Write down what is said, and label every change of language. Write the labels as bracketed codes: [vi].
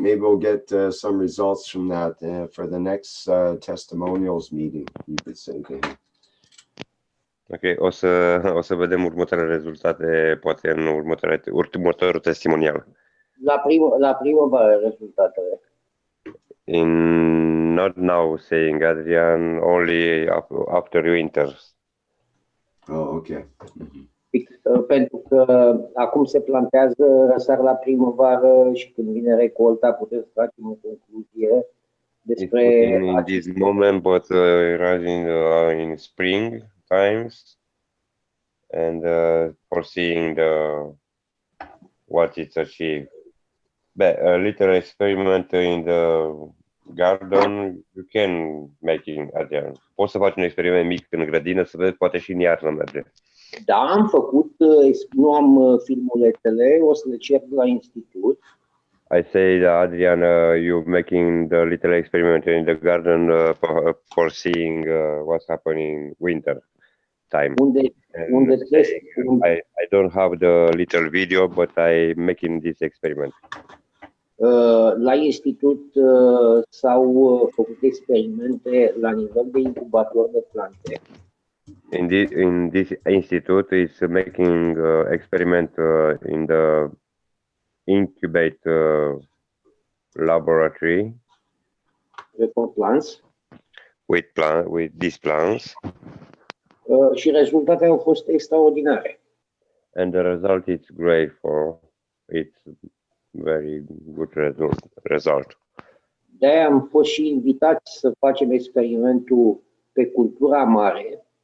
[en] Maybe we'll get some results from that for the next testimonials meeting. You could say to him. [ro] Ok, o să vedem următoarele rezultate, poate în următorul testimonial. La primăvară rezultatele. [en] Not now saying, Adrian, only after winter. Oh, okay. [ro] Pentru că acum se plantează, răsar la primăvară și când vine recolta putem să facem o concluzie despre... [en] In this moment, but rising in spring times and foreseeing what it's achieved. But a little experiment in the garden, you can make it, Adrian. [ro] Poți să faci un experiment mic în grădină să vezi, poate și în iarnă merge. Da, am făcut, nu am filmuletele, o să le cer la institut. [en] I say that Adrian, you making the little experiment in the garden for seeing what's happening winter time. [ro] Unde test, [en] I don't have the little video, but I making this experiment. [ro] La institut s-au făcut experimente la nivel de incubator de plante. [en] In this institute is making experiment in the incubate laboratory with these plants. [ro] Și rezultatele au fost extraordinare. [en] And the result is great for it's very good result. [ro] De-aia am fost și invitați să facem experimentul pe cultura mare.